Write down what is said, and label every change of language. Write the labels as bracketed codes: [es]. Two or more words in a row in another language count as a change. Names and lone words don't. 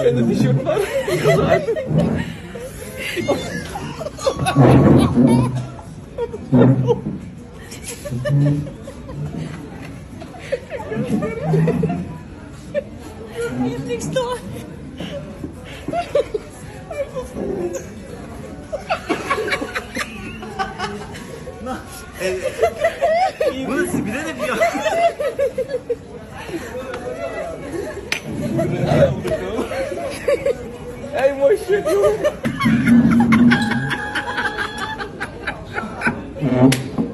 [tr] Bende tişört var. [nl] Niks toch? [tr] Burası bir de ya. [nl] Hey mooi shit joh.